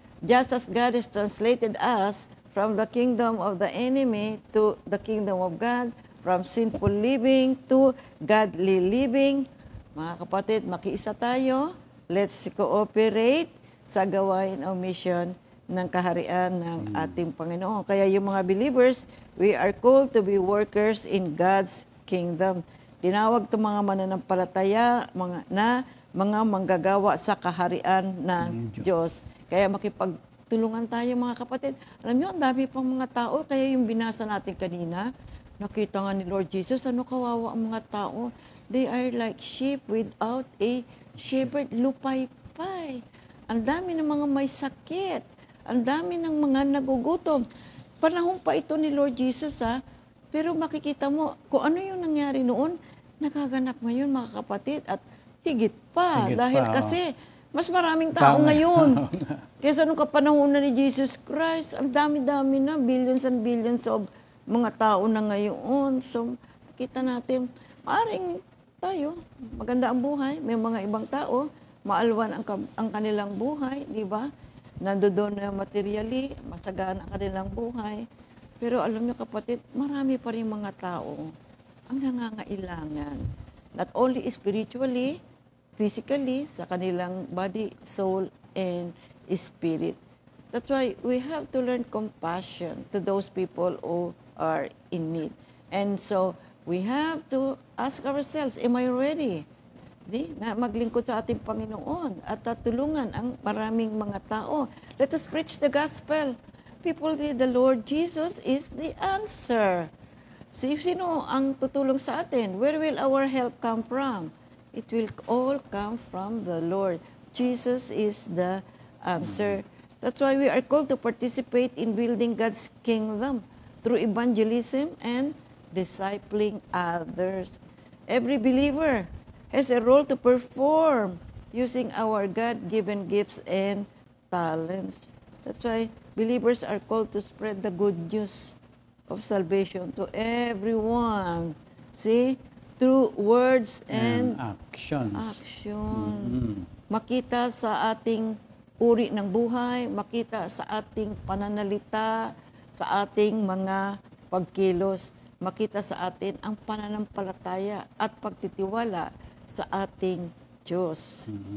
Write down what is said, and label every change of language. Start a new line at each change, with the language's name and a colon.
English: Just as God has translated us from the kingdom of the enemy to the kingdom of God, from sinful living to godly living.
Filipino: Mga kapatid, makiisa tayo.
English: Let's cooperate
Filipino: sa gawain o mission ng kaharian ng ating Panginoon. Kaya yung mga
English: believers, we are called to be workers in God's kingdom.
Filipino: Tinawag itong mga mananampalataya, mga manggagawa sa kaharian ng Diyos. Kaya makipagtulungan tayo mga kapatid. Alam niyo, ang dami pang mga tao, kaya yung binasa natin kanina, nakita nga ni Lord Jesus, ano kawawa ang mga tao.
English: They are like sheep without a shepherd,
Filipino: lupay-pay. Ang dami ng mga may sakit. Ang dami ng mga nagugutom. Panahon pa ito ni Lord Jesus, ha? Pero makikita mo, kung ano yung nangyari noon, nagaganap ngayon, mga kapatid, at higit pa. Higit dahil pa, kasi, mas maraming tao Tama. ngayon. Kaysa nung kapanahon na ni Jesus Christ, ang dami-dami na,
English: billions and billions of
Filipino: mga tao na ngayon. So, kita natin, maaaring tayo, maganda ang buhay, may mga ibang tao, maalwan ang kanilang buhay, di ba? Nandoon na materially, masagana ang kanilang buhay. Pero alam niyo kapatid, marami pa rin mga tao ang nangangailangan.
English: Not only spiritually, physically,
Filipino: sa kanilang
English: body, soul, and spirit. That's why we have to learn compassion to those people who are in need. And so, we have to ask ourselves, am I ready?
Filipino: Na maglingkod sa ating Panginoon at tulungan ang maraming mga tao.
English: Let us preach the gospel. People need the Lord Jesus is the answer.
Filipino: Sino ang tutulong sa atin?
English: Where will our help come from? It will all come from the Lord. Jesus is the answer. That's why we are called to participate in building God's kingdom through evangelism and discipling others. Every believer has a role to perform using our God-given gifts and talents. That's why believers are called to spread the good news of salvation to everyone. See? Through words and actions. action.
Filipino: Makita sa ating uri ng buhay, makita sa ating pananalita, sa ating mga pagkilos, makita sa atin ang pananampalataya at pagtitiwala sa ating Diyos.